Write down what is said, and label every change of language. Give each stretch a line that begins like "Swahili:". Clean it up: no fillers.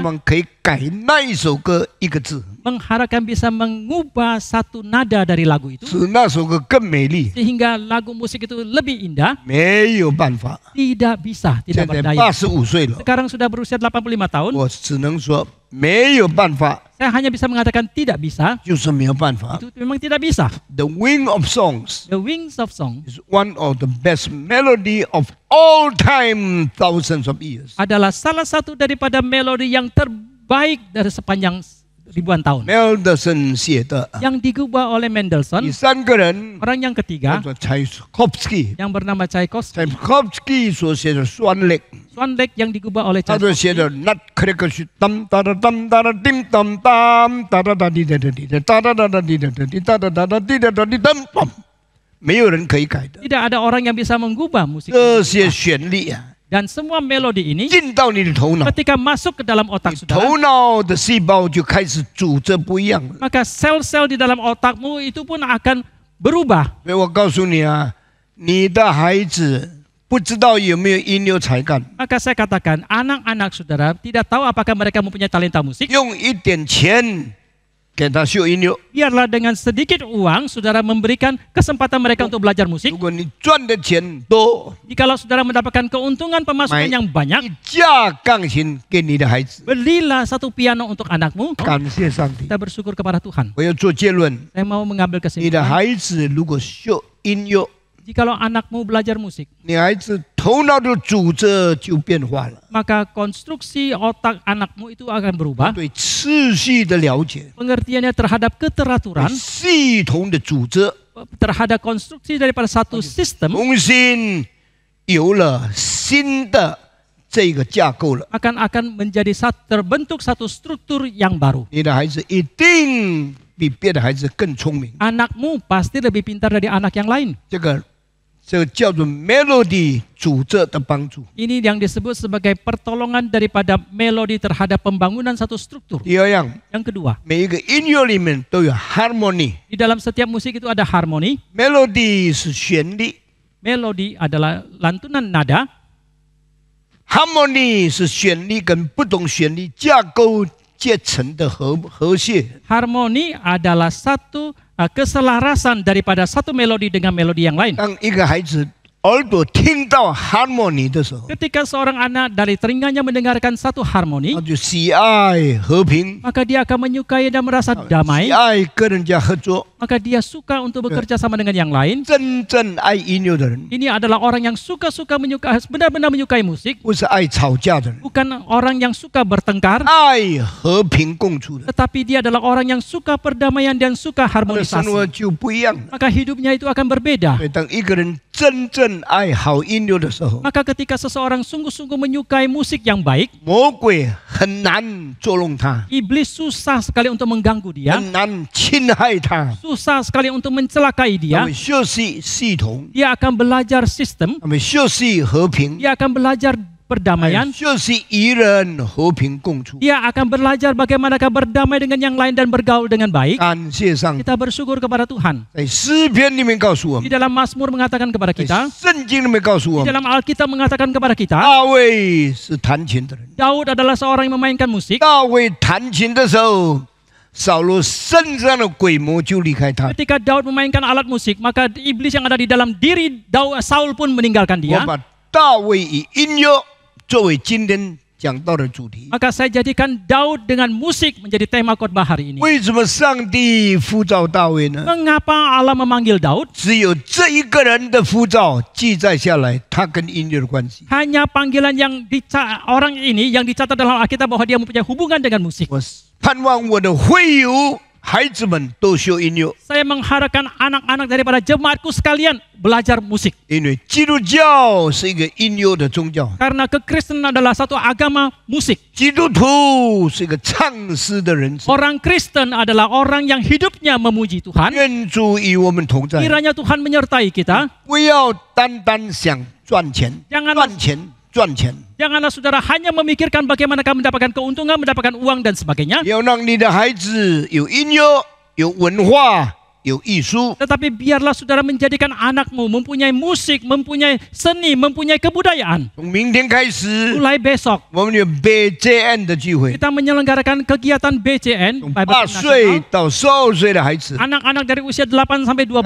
Chinese: 们可以改那一首歌一个字，
Indonesian: mengharapkan bisa mengubah satu nada dari lagu itu
Chinese: 使那首歌更美丽。
Indonesian: sehingga lagu musik itu lebih indah.
Chinese: 没有办法，
Indonesian: Tidak bisa,
Chinese: 现
Indonesian: tidak
Chinese: 在
Indonesian: berdaya.
Chinese: 85岁了，
Indonesian: Sekarang sudah berusia 85 tahun.
Chinese: 我只能说没有办法，
Indonesian: Saya hanya bisa mengatakan tidak bisa.
Chinese: 就是没有办法。
Indonesian: Itu memang tidak bisa.
English: The Wing of Songs The Wings of Song is one of the best melody of all time, thousands of years.
Indonesian: adalah salah satu daripada melodi yang terbaik dari sepanjang ribuan tahun.
Chinese: Mendelssohn 写的，
Indonesian: Yang digubah oleh
Chinese: 第
Indonesian: Mendelssohn.
Chinese: 三个人
Indonesian: Orang yang
Chinese: 叫
Indonesian: ketiga
Chinese: 做 Tchaikovsky，
Indonesian: yang bernama Tchaikovsky.
Chinese: Tchaikovsky 所写的双列，
Indonesian: Swanbeck yang digubah oleh
Chinese: 他所写
Indonesian: Tchaikovsky.
Chinese: 的 Nutcracker 是当哒哒当哒哒叮当当哒哒哒滴哒哒滴哒哒哒哒哒滴哒哒滴哒哒哒哒滴哒哒滴当当，没有人可以改的。
Indonesian: Tidak ada orang yang bisa mengubah musik.
Chinese: 这些旋律啊，
Indonesian: Dan semua melodi ini
Chinese: 进到你的头脑，
Indonesian: ketika masuk ke dalam otak
Chinese: 你
Indonesian: saudara,
Chinese: 头脑的细胞就开始组织不一样了。
Indonesian: maka sel-sel di dalam otakmu itu pun akan berubah.
Chinese: 所以我告诉你啊，你的孩子不知道有没有音乐才干，
Indonesian: Maka saya katakan, anak-anak saudara tidak tahu apakah mereka mempunyai talenta musik.
Chinese: 用一点钱给他学音乐。
Indonesian: Biarlah dengan sedikit uang saudara memberikan kesempatan mereka untuk belajar musik.
Chinese: 如果你赚的钱多，
Indonesian: Jikalau saudara mendapatkan keuntungan pemasukan yang banyak,
Chinese: 一架钢琴给你的孩子。
Indonesian: belilah satu piano untuk anakmu.
Chinese: 感谢上帝。
Indonesian: Kita bersyukur kepada Tuhan.
Chinese: 我要做结论：
Indonesian: Saya mau mengambil
Chinese: 你的
Indonesian: kesimpulan.
Chinese: 孩子如果学音乐，
Indonesian: Jikalau anakmu belajar musik,
Chinese: 你孩子头脑的组织就变化了，
Indonesian: maka konstruksi otak anakmu itu akan berubah.
Chinese: 对次序的了解，
Indonesian: Pengertiannya terhadap
Chinese: 对
Indonesian: keteraturan,
Chinese: 系统的组织，
Indonesian: terhadap konstruksi daripada satu sistem,
Chinese: 重新有了新的这个架构了。
Indonesian: akan menjadi terbentuk satu struktur yang baru.
Chinese: 你的孩子一定比别的孩子更聪明。
Indonesian: Anakmu pasti lebih pintar dari anak yang lain.
Chinese: 这个叫做 melody 组织的帮助。
Indonesian: Ini yang disebut sebagai pertolongan daripada melodi terhadap pembangunan satu struktur.
Chinese: 第二样，
Indonesian: Yang kedua,
Chinese: 每一个音乐里面都有 harmony。
Indonesian: di dalam setiap musik itu ada harmoni.
Chinese: melody 是旋律
Indonesian: Melodi adalah lantunan nada.
Chinese: ，harmony 是旋律跟不同旋律架构结成的和谐。
Indonesian: Harmoni adalah satu keselarasan daripada satu melodi dengan melodi yang lain.
Chinese: 当一个孩子耳朵听到 harmony 的时候，
Indonesian: Ketika seorang anak dari telinganya mendengarkan satu harmoni,
Chinese: 他就喜爱和平，
Indonesian: maka dia akan menyukai dan merasa
Chinese: 喜
Indonesian: damai.
Chinese: 爱跟人家合作。
Indonesian: Maka dia suka untuk bekerja sama dengan yang lain.
Chinese: 真正爱音乐的人，
Indonesian: Ini adalah orang yang suka-suka menyukai, benar-benar menyukai musik.
Chinese: 不是爱吵架的人，
Indonesian: Bukan orang yang suka bertengkar,
Chinese: 爱和平共处的人，
Indonesian: tetapi dia adalah orang yang suka perdamaian dan suka
Chinese: 他的生活
Indonesian: harmonisasi.
Chinese: 就不一样了。
Indonesian: Maka hidupnya itu akan berbeda.
Chinese: 所以，当一个人真正爱好音乐的时候，
Indonesian: Maka ketika seseorang sungguh-sungguh menyukai musik yang baik,
Chinese: 魔鬼很难捉弄他，
Indonesian: iblis susah sekali untuk mengganggu dia,
Chinese: 很难侵害他。
Indonesian: susah sekali untuk mencelakai
Chinese: 他
Indonesian: dia.
Chinese: 们学习系统，
Indonesian: Dia akan belajar sistem,
Chinese: 他们学习和平，
Indonesian: dia akan belajar perdamaian,
Chinese: 学习与人和平共处。
Indonesian: dia akan belajar bagaimanakah berdamai dengan yang lain dan bergaul dengan baik.
Chinese: 感谢上帝，
Indonesian: Kita bersyukur kepada Tuhan.
Chinese: 在诗篇里面告诉我
Indonesian: Di
Chinese: 们，
Indonesian: dalam Mazmur mengatakan kepada
Chinese: 在
Indonesian: kita,
Chinese: 圣经里面告诉我们，
Indonesian: dalam Alkitab mengatakan kepada kita,
Chinese: 大卫是弹琴的人。
Indonesian: Daud adalah seorang yang memainkan musik.
Chinese: 大卫弹琴的时候，扫罗身上的鬼魔就离开他。
Indonesian: Ketika Daud memainkan alat musik, maka iblis yang ada di dalam diri Saul pun meninggalkan
Chinese: 我
Indonesian: dia.
Chinese: 把大卫与音乐作为今天讲到的主题。
Indonesian: Maka saya jadikan Daud dengan musik menjadi tema khotbah hari ini.
Chinese: 为什么上帝呼召大卫呢？
Indonesian: Mengapa Allah memanggil Daud?
Chinese: 只有这一个人的呼召记载下来，他跟音乐的关系。
Indonesian: Hanya panggilan yang orang ini yang dicatat dalam Alkitab bahwa dia mempunyai hubungan dengan musik.
Chinese: 我盼望我的会友孩子们都学音乐，
Indonesian: Saya mengharapkan anak-anak daripada jemaatku sekalian belajar musik.
Chinese: 因为基督教是一个音乐的宗教，
Indonesian: Karena kekristenan adalah satu agama musik.
Chinese: 基督徒是一个唱诗的人生。
Indonesian: Orang Kristen adalah orang yang hidupnya memuji Tuhan.
Chinese: 愿主与我们同在，
Indonesian: Kiranya Tuhan menyertai kita.
Chinese: 不要单单想赚钱，
Indonesian: Janganlah
Chinese: 赚钱，赚钱，
Indonesian: Janganlah saudara hanya memikirkan bagaimana kamu mendapatkan keuntungan, mendapatkan uang dan sebagainya.
Chinese: 要让你的孩子有音乐、有文化、有艺术。
Indonesian: Tetapi biarlah saudara menjadikan anakmu mempunyai musik, mempunyai seni, mempunyai kebudayaan.
Chinese: 从明天开始，
Indonesian: Mulai besok
Chinese: 我们有 BJN 的聚会，
Indonesian: kita menyelenggarakan kegiatan BCN,
Chinese: 从
English: Bible
Chinese: 8
Indonesian: Nasional.
Chinese: 岁到12岁的孩子，
Indonesian: Anak-anak dari usia 8 sampai 12